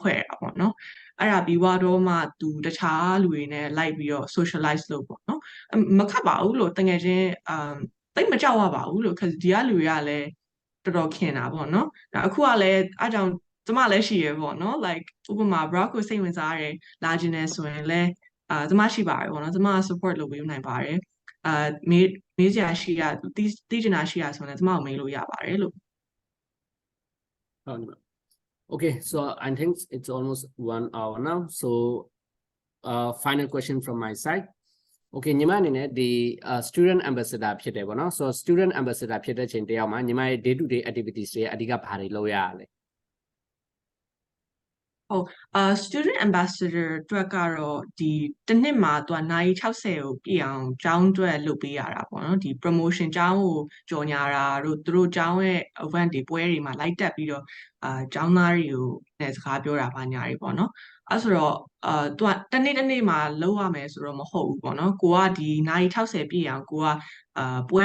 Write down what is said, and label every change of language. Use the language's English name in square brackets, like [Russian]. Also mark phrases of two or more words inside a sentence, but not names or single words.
[Burmese] ဖွဲ့ရတာပေါ့နော်အဲ့ဒါပြီးတော့မှသူတခြားလူတွေနဲ့လိုက်ပြီးတော့ socialize လုပ်ပေါ့နော်မခတ်ပါဘူးလို့တငယ်ချင်းတိတ်မကြောက်ရပါဘူးလို့ဒီကလူတွေကလည်းတော်တော်ခင်တာပေါ့နော်အခုကလည်းအားကြောင့်ကျမလည်းရှိရပေါ့နော် like ဥပမာ Brock ကိုစိတ်ဝင်စားတယ်လာခြင်းနဲ့ဆိုရင်လည်းကျမရှိပါတယ်ပေါ့နော်ကျမ support လုပ်ပေးနိုင်ပါတယ်မေးစရာရှိရသိချင်တာရှိရဆိုရင်ကျမကိုမေးလို့ရပါတယ်လို့ [English] Okay, so I think it's almost 1 hour now. So final question from my side. [Burmese] Okay, ညီမအနေနဲ့ဒီ [English] student ambassador [Burmese] ဖြစ်တယ်ပေါ့နော် [English] so student ambassador [Burmese] ဖြစ်တဲ့ချိန်တယောက်မှာညီမရဲ့ [English] day to day activities [Burmese] တွေအဓိကဘာတွေလုပ်ရလဲ [English] student ambassador [Burmese] အတွက်ကတော့ဒီတစ်နှစ်မှာသူကနိုင်60ကိုပြည့်အောင်ကျောင်းအတွက်လုပ်ပေးရတာပေါ့နော်ဒီ promotion ကျောင်းကိုကြော်ညာတာတို့သူတို့ကျောင်းရဲ့ event တွေပွဲတွေမှာလိုက်တက်ပြီးတော့ကျောင်းသားတွေကိုနဲ့စကားပြောတာပါညာတွေပေါ့နော်အဲ့ဆိုတော့သူကတစ်နေ့မှာလုပ်ရမယ်ဆိုတော့မဟုတ်ဘူးပေါ့နော်ကိုကဒီနိုင်60ပြည့်အောင်ကိုကပွဲ